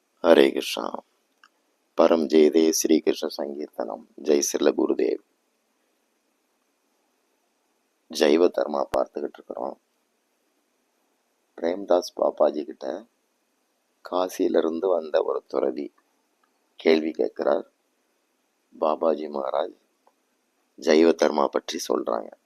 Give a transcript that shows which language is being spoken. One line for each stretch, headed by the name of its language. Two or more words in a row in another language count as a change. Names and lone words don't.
Sanskrit: हरे कृष्णा। परम जय देव श्री कृष्ण संकीर्तनम। जय श्रील
Tamil: குருதேவ். ஜைவ தர்மா பார்த்துக்கிட்டு இருக்கிறோம். பிரேம்தாஸ் பாபாஜி கிட்ட காசியிலிருந்து வந்த ஒரு துறவி கேள்வி கேட்கிறார். பாபாஜி மகாராஜ் ஜைவ தர்மா பற்றி சொல்றாங்க.